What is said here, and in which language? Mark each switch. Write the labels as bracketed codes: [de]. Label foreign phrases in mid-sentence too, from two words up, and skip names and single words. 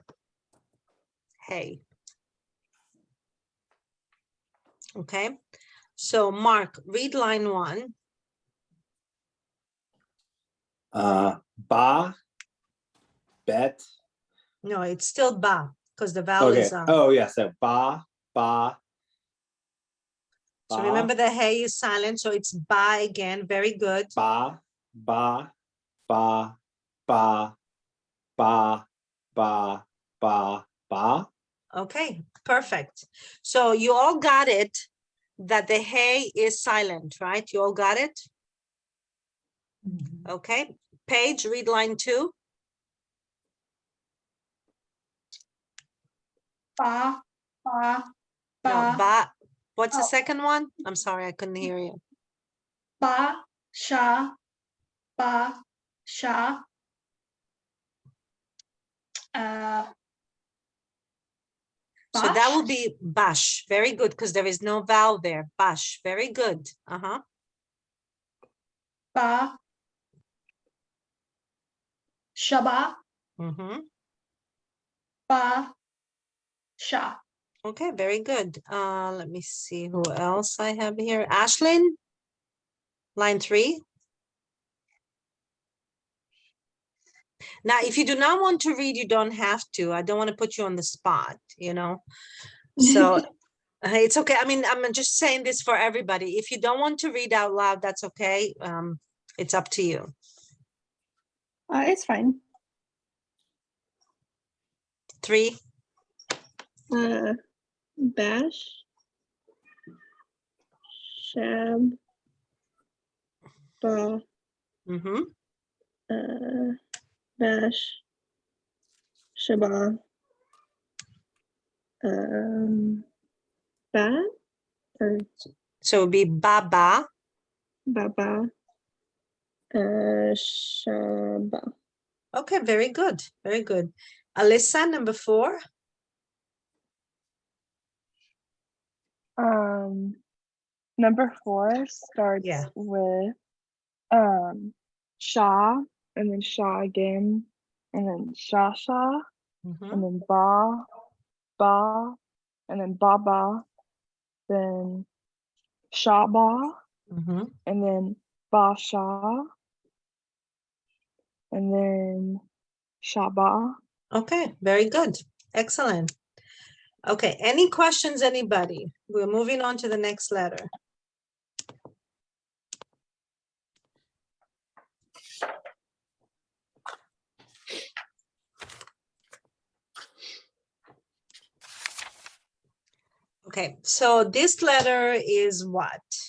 [en] Hey. Okay. So Mark, read line 1. Ba, bet. No, it's still ba because the vowel Okay. is Oh, yeah. So ba, ba. So Ba, remember the hey is silent, so it's ba again. Very good. ba, ba, ba, ba, ba, ba, ba, ba. Okay, perfect. So you all got it that the hey is silent, right? You all got it? Okay. Paige, read line 2. Ba, ba, No, ba, ba. What's the Oh. second one? I'm sorry, I couldn't hear you. ba, sha, ba, sha. So that will Bash? be bash. Very good, because there is no vowel there. Bash. Very good. Uh-huh. Ba, shaba, Mm-hmm. ba, sha. Okay, very good. Let me see who else I have here. Ashlyn, line 3. Now, if you do not want to read, you don't have to. I don't want to put you on the spot, you know. So it's okay. I mean, I'm just saying this for everybody. If you don't want to read out loud, that's okay. It's up to you. It's fine. 3. Bash, shab, ba, Mm-hmm. bash, shaba, ba, or So it would be baba. baba, shaba. Okay, very good. Very good. Alyssa, number 4. Number 4 starts Yeah. with sha, and then sha again, and then sha, Mm-hmm. and then ba, and then ba, then sha ba, Mm-hmm. and then ba sha, and then sha ba. Okay, very good. Excellent. Okay, any questions, anybody? We're moving on to the next letter. Okay, so this letter is what?